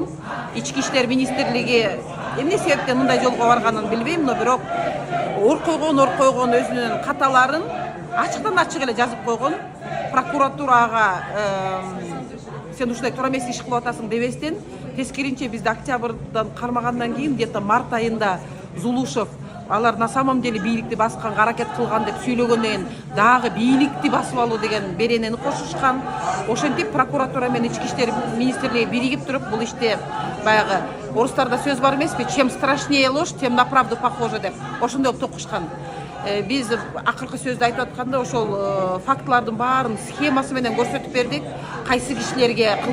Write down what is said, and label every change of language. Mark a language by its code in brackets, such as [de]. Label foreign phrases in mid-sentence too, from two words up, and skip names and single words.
[ky] Ички иштер министрлиги эмне себептен мындай жолго барганын билбейм, но бирок ор койгон өзүнүн каталарын ачыктан ачык эле жазып койгон. Прокуратурага сен ушундай туура эмес иш кылып атасың дебестен, тескеринче бизди октябрдан кармагандан кийин где-то март айында Зулушев алар [ru] на самом деле [ky] бийликти басканга аракет кылган деп сүйлөгөндөн кийин дагы бийликти басып алуу деген беренени кошушкан. Ошентип прокуратура менен ички иштер министрлиги биригип туруп бул иште баягы орустарда сөз бар эмеспи, [ru] чем страшнее ложь, тем на правду похоже деп. [ky] Ошондой кылып токушкан. Биз акыркы сөздү айтып атканда ошол фактылардын баарын схемасы менен көрсөтүп бердик. Кайсы кишилерге